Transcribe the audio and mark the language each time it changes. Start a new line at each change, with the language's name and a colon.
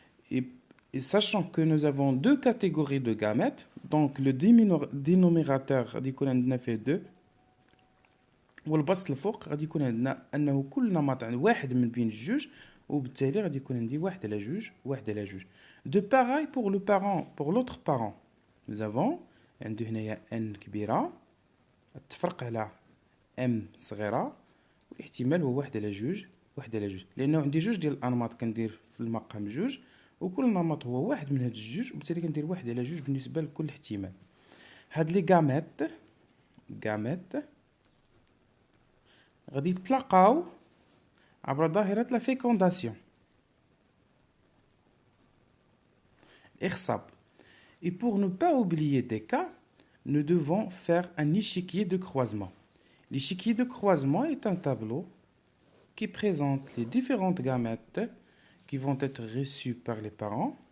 French: Et sachant que nous avons deux catégories de gamètes, donc le dénominateur
Arabic: غادي fait 2 والبسط الفوق غادي يكون عندنا انه كل نمط عند واحد من بين الجوج وبالتالي غادي يكون عندي واحد على جوج.
French: De pareil pour le parent, pour l'autre parent.
Arabic: Nous avons عنده هنايا n كبيرة تفرق على m صغيرة والاحتمال هو واحد على جوج لأنه عندي جوج ديال الأنماط كندير في المقام جوج وكل نمط هو واحد من هاد الجوج وبالتالي كندير واحد على جوج بالنسبة لكل احتمال. هاد لي غاميت غادي يتلاقاو عبر ظاهرة لا fécondation.
French: Et pour ne pas oublier des cas, nous devons faire un échiquier de croisement. L'échiquier de croisement est un tableau qui présente les différentes gamètes qui vont être reçues par les parents.